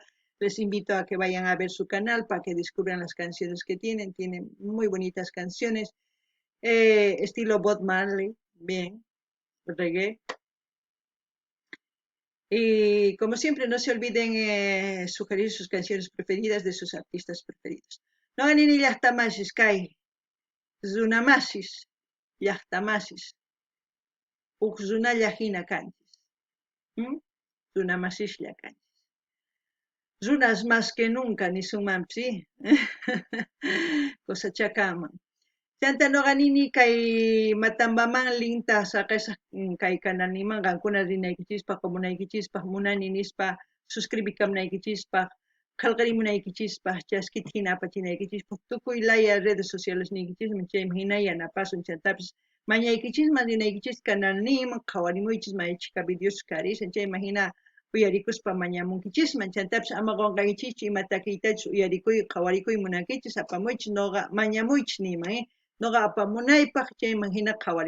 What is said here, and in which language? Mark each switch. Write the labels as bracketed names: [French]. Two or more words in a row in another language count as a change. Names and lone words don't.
[Spanish] Les invito a que vayan a ver su canal para que descubran las canciones que tienen muy bonitas canciones, estilo Bob Marley, bien, reggae. Y como siempre, no se olviden sugerir sus canciones preferidas de sus artistas preferidos. [Quechua] No anini llaqtamasis kay runamasis llaqtamasis huk runalla hina kanchis. Runamasislla kanchis. Runas [Spanish] más que nunca [Quechua] nisunmanpis. Cosachakaman. Chanta noqanini kay Matambaman linta saqasaq kay kananiman qankuna rinaykichispaq, comunaykichispaq, munani nispa suscribikamnaykichispaq, qallqarimunaykichispaq, chaskita hina apachinaykichispaq, tukuy laya [Spanish] redes sociales [Quechua] niykichisman, chayman hina yanapasun chantapis mañaykichisman rinaykichis kanalniman, qawarimuychis maychika videos karishan, chayman hina uyarikuspa mañamunkichisman, chantapis ama qunqaykichischu ima takiytachus uyarikuy, qawarikuy munankichis, apamuychis noqa mañamuychis niman, noqa apamunaypaq chayman hina qawarikusun.